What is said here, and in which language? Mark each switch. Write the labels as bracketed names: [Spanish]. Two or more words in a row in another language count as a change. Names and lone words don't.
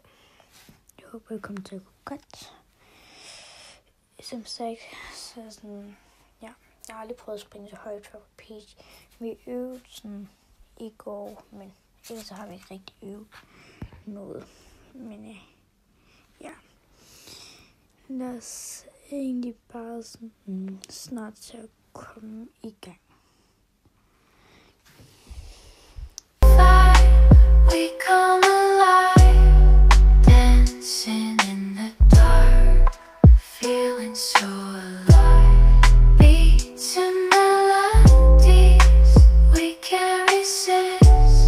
[Danish] Jeg håber, det kommer til at gå godt. Som sagt, så sådan, jeg har aldrig prøvet at springe så højt før på Peach. Vi øvede sådan i går, men ellers så har vi ikke rigtig øvet noget. Men lad os egentlig bare sådan, snart til at komme i gang. [English] We come alive, dancing in the dark, feeling so alive. Beats and melodies we can't resist.